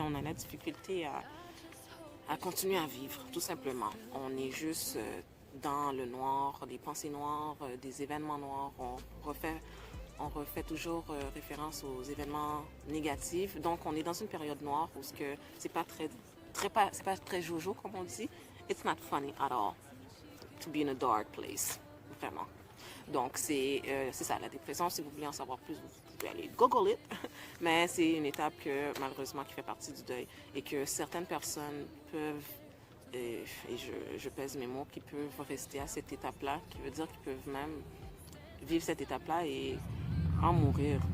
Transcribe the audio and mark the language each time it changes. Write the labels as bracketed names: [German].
[French] On a la difficulté à continuer à vivre, tout simplement. On est juste dans le noir, des pensées noires, des événements noirs. On refait toujours référence aux événements négatifs. Donc, on est dans une période noire où c'est pas très jojo, comme on dit. [English] It's not funny at all to be in a dark place. [French] Vraiment. Donc, c'est ça, la dépression. Si vous voulez en savoir plus, vous pouvez aller [English] Google it. [French] Mais c'est une étape malheureusement, qui fait partie du deuil et que certaines personnes peuvent, et je pèse mes mots, qui peuvent rester à cette étape-là, qui veut dire qu'ils peuvent même vivre cette étape-là et en mourir.